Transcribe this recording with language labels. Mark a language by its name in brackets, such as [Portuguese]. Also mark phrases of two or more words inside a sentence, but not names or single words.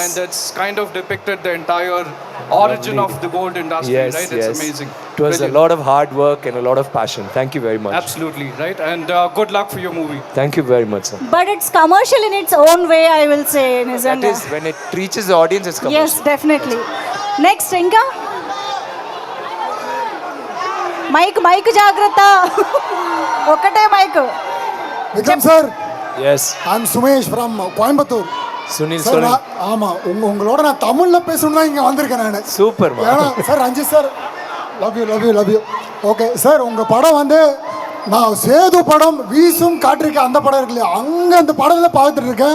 [English] and it's kind of depicted the entire origin of the gold industry, Yes, right? It's yes. amazing. It was Brilliant. a lot of hard work and a lot of passion. Thank you very much. Absolutely, right? And good luck for your movie. Thank you very much, sir. But it's commercial in its own way, I will say. That Nizanga. is when it reaches the audience, it's commercial. Yes, definitely. Next, [Telugu] ఇంకా మైక్ జాగ్రత్త. ఒకటే మైక్. [Tamil] விக்ரம் சார், [English] Yes. I'm Sumesh from Coimbatore. Sunil. [Tamil] சார் ஆமாம், உங்களோட நான் தமிழில் பேசணும் தான் இங்கே வந்திருக்கேன் நான். [English] Super, man. [Tamil] ஏன்னா சார் ரஞ்சித் சார், [English] love you. [Tamil] ஓகே சார், உங்கள் படம் வந்து நான் சேது படம் வீசும் காற்றிருக்கேன் அந்த படம் இருக்கு இல்லையா, அங்கே அந்த படத்தில் பார்த்துட்டு இருக்கேன்.